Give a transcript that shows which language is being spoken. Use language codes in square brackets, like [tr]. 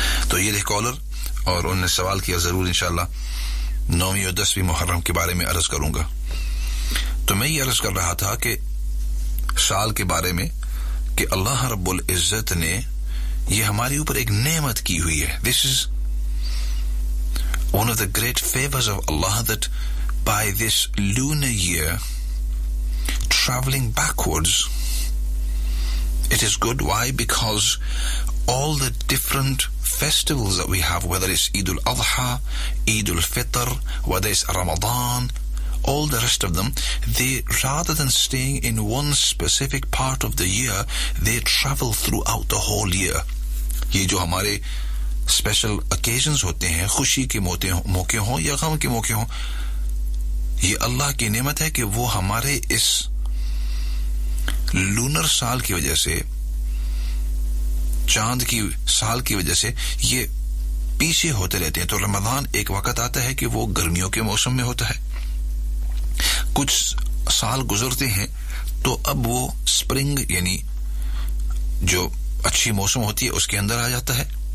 [ur] تو یہ رہے کالر اور انہوں نے سوال کیا, ضرور انشاءاللہ نویں اور دسویں محرم کے بارے میں عرض کروں گا. تو میں یہ عرض کر رہا تھا کہ سال کے بارے میں کہ اللہ رب العزت نے یہ ہمارے اوپر ایک نعمت کی ہوئی ہے. [en] This is one of the great favors of Allah, that by this lunar year traveling backwards, it is good. Why? Because all the different festivals that we have, whether it's Eid al-Adha, Eid al-Fitr, whether it's Ramadan, all the rest of them, they, rather than staying in one specific part of the year, they travel throughout the whole year. [ur] Ye jo hamare [en] special occasions [ur] ہوتے ہیں, خوشی کے موقع ہوں یا غم کے موقع ہوں, یہ اللہ کی نعمت ہے کہ وہ ہمارے اس لونر سال کی وجہ سے, چاند کی سال کی وجہ سے یہ پیچھے ہوتے رہتے ہیں. تو رمضان ایک وقت آتا ہے کہ وہ گرمیوں کے موسم میں ہوتا ہے, کچھ سال گزرتے ہیں تو اب وہ سپرنگ یعنی جو اچھی موسم ہوتی ہے اس کے اندر آ جاتا ہے,